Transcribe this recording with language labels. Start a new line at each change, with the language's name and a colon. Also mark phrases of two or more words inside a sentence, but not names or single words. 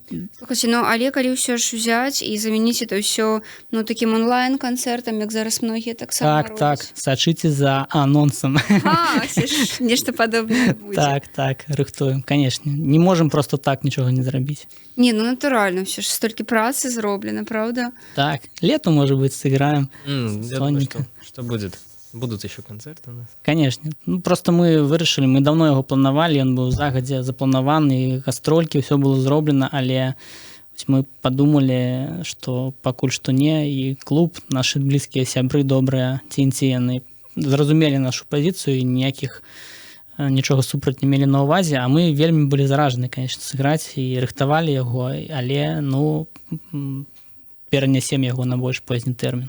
Belarusian: Слухайте, але калі ўсё ж узяць і замяніць это ўсё такім онлайн-канцэртам, як зараз многія таксама робяць. Так, сачыце за анонсам. Нешта падобнае будзе. Так, рыхтуем, канешне. Не можам просто так нічога не зрабіць. Не, натуральна, ўсё ж столькі працы зроблена,
Russian: правда? Так, летом, может быть, сыграем. Я думаю, что будет. Будут еще концерты у нас. Конечно.
Belarusian: Просто мы вырашылі, мы давно яго планавалі, ён быў загадзя запланаваны, гастролькі, ўсё было зроблена, але мы падумалі, што пакуль што не, і клуб, нашы блізкія сябры добрыя, яны зразумелі нашу пазіцыю і нічога супраць не мелі на ўвазе, а мы вельмі былі заражаны, конечно, сыграць і рыхтавалі яго, але, перанясем яго на больш позні тэрмін.